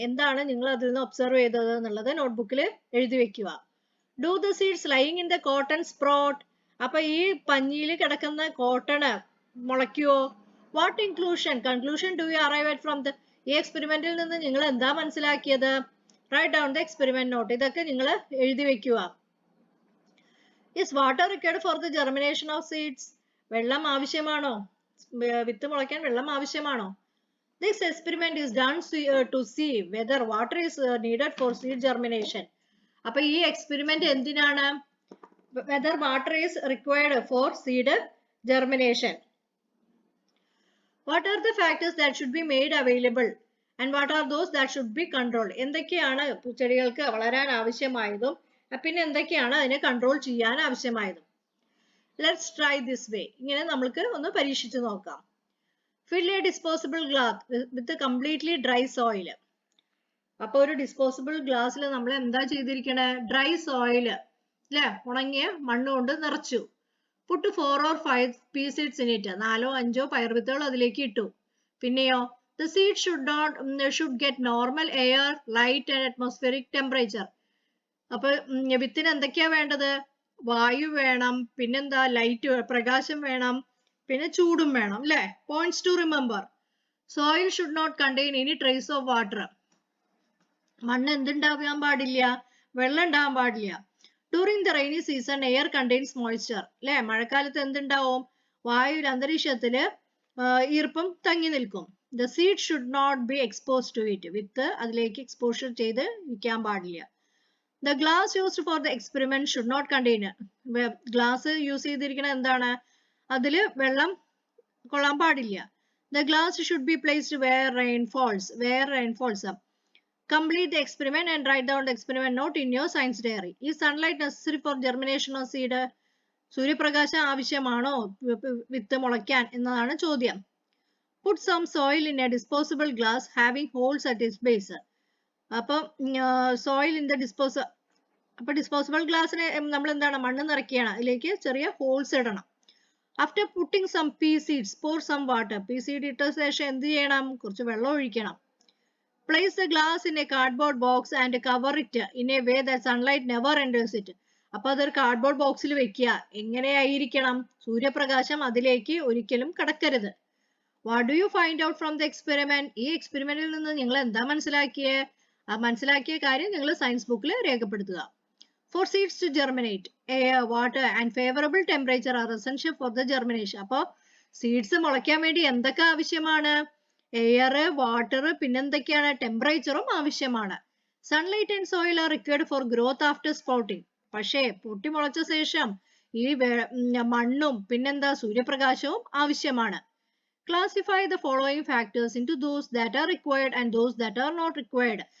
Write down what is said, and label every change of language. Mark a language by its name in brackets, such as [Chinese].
[Malayalam] എന്താണ് നിങ്ങൾ അതിൽ നിന്ന് ഒബ്സർവ് ചെയ്തത് എന്നുള്ളത് നോട്ട്ബുക്കിൽ എഴുതി വെക്കുക. [English] Do the seeds lying in the cotton sprout. [Malayalam] അപ്പൊ ഈ പഞ്ഞിയിൽ കിടക്കുന്ന cotton മുളയ്ക്കുവോ? [English] What conclusion do you arrive at from the. [Malayalam] ഈ എക്സ്പെരിമെന്റിൽ നിന്ന് നിങ്ങൾ എന്താ മനസ്സിലാക്കിയത്? [English] Right down the experiment note. [Malayalam] ഇതൊക്കെ നിങ്ങൾ എഴുതി വെക്കുക. [English] Is water required for the germination of seeds? [Malayalam] വെള്ളം ആവശ്യമാണോ? വിത്ത് മുളയ്ക്കാൻ വെള്ളം ആവശ്യമാണോ? [English] This experiment is done to see whether water is needed for seed germination. [Malayalam] അപ്പൊ ഈ എക്സ്പെരിമെന്റ് എന്തിനാണ്? [English] Whether water is required for seed germination. What are the factors that should be made available and what are those that should be controlled? [Malayalam] എന്തൊക്കെയാണ് ചെടികൾക്ക് വളരാൻ ആവശ്യമായതും പിന്നെ എന്തൊക്കെയാണ് അതിനെ control ചെയ്യാൻ ആവശ്യമായതും? [English] Let's try this way. [Malayalam] ഇങ്ങനെ നമ്മൾക്ക് ഒന്ന് പരീക്ഷിച്ചു നോക്കാം. [English] Fill a disposable glass with a completely dry soil. [Malayalam] അപ്പൊ ഒരു ഡിസ്പോസിബിൾ ഗ്ലാസ്സിൽ നമ്മൾ എന്താ ചെയ്തിരിക്കണേ? ഡ്രൈ സോയിൽ അല്ലെ, ഉണങ്ങിയ മണ്ണ് കൊണ്ട് നിറച്ചു. [English] Put 4 or 5 pea seeds in it. [Malayalam] 4 or 5 പയർവിത്തുകൾ അതിലേക്ക് ഇട്ടു. പിന്നെയോ [English] the seed should get normal air, light and atmospheric temperature. [Malayalam] അപ്പൊ വിത്തിന് എന്തൊക്കെയാ വേണ്ടത്? വായു വേണം, പിന്നെന്താ, ലൈറ്റ് പ്രകാശം വേണം, പിന്നെ ചൂടും വേണം അല്ലെ. [English] Points to remember. Soil should not contain any trace of water. [Malayalam] മണ്ണ് എന്തുണ്ടാവാൻ പാടില്ല? വെള്ളം ഉണ്ടാവാൻ പാടില്ല. [English] During the rainy season air contains moisture അല്ലെ. [Malayalam] മഴക്കാലത്ത് എന്തുണ്ടാവും? വായു അന്തരീക്ഷത്തില് ഈർപ്പം തങ്ങി നിൽക്കും. [English] The seed should not be expose to it. [Malayalam] വിത്ത് അതിലേക്ക് എക്സ്പോഷർ ചെയ്ത് വിൽക്കാൻ പാടില്ല. [English] The glass used for the experiment should not contain. [Malayalam] Glass use ചെയ്തിരിക്കുന്നത് എന്താണ്? അതില് വെള്ളം കൊള്ളാൻ പാടില്ല. [English] The glass should be placed where rain falls. Complete the experiment and write down the experiment note in your science diary. Is sunlight necessary for germination of seed? [Malayalam] സൂര്യപ്രകാശം ആവശ്യമാണോ വിത്ത് മുളയ്ക്കാൻ എന്നതാണ് ചോദ്യം. [English] Put some soil in a disposable glass having holes at its base. [Malayalam] അപ്പം soil in the disposable ഗ്ലാസ്സിന് നമ്മൾ എന്താണ്? മണ്ണ് നിറയ്ക്കുകയാണ്, അതിലേക്ക് ചെറിയ ഹോൾസ് ഇടണം. [English] After putting some pea seeds pour some water. [Malayalam] പീ സീഡ് ഇട്ട ശേഷം എന്ത് ചെയ്യണം? കുറച്ച് വെള്ളം ഒഴിക്കണം. [English] Place the glass in a cardboard box and cover it in a way that sunlight never enters it. [Malayalam] അപ്പൊ അതൊരു കാർഡ്ബോർഡ് ബോക്സിൽ വെക്കുക. എങ്ങനെയായിരിക്കണം? സൂര്യപ്രകാശം അതിലേക്ക് ഒരിക്കലും കടക്കരുത്. [English] What do you find out from the experiment? [Malayalam] ഈ എക്സ്പെരിമെന്റിൽ നിന്ന് നിങ്ങൾ എന്താ മനസ്സിലാക്കിയേ? ആ മനസ്സിലാക്കിയ കാര്യം നിങ്ങൾ സയൻസ് ബുക്കിൽ രേഖപ്പെടുത്തുക. [English] For seeds to germinate, air, water and favorable temperature are essential for the germination. [Malayalam] അപ്പോൾ സീഡ്സ് മുളയ്ക്കാൻ വേണ്ടി എന്തൊക്കെ ആവശ്യമാണ്? Air, water, പിന്നെന്തൊക്കെയാണ്? ടെമ്പറേച്ചറും ആവശ്യമാണ്. [English] Sunlight and soil are required for growth after sprouting. [Malayalam] പക്ഷേ പൊട്ടി മുളച്ച ശേഷം ഈ മണ്ണും പിന്നെന്താ, സൂര്യപ്രകാശവും ആവശ്യമാണ്. [English] Classify the following factors into those that are required and those that are not required.